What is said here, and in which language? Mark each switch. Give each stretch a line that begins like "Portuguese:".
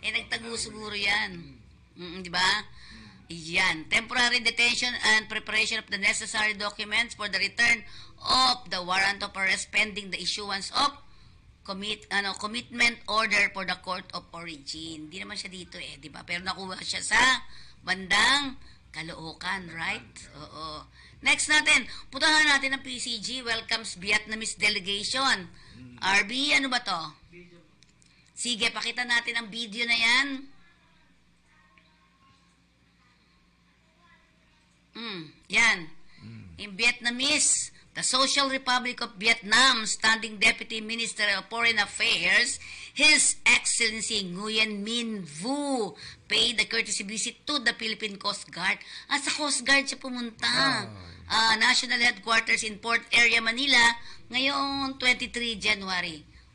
Filipino: Nagtago siguro yan. Di ba? Yan.
English: Temporary detention and preparation of the necessary documents for the return of the warrant of arrest pending the issuance of commitment order for the court of origin.
Filipino: Hindi naman siya dito di ba? Pero nakuha siya sa bandang Caloocan,
English: right?
Filipino: Oo.
English: Next
Filipino: natin, puntahan natin ang
English: PCG welcomes Vietnamese delegation.
Filipino: RB, ano ba to? Sige, pakita natin ang video na yan. Yan.
English: In Vietnamese, the Social Republic of Vietnam Standing Deputy Minister of Foreign Affairs, His Excellency Nguyen Minh Vu, paid a courtesy visit to the Philippine Coast Guard.
Filipino: Sa Coast Guard siya pumunta.
English: National Headquarters in Port Area, Manila,
Filipino: ngayong
English: 23 January.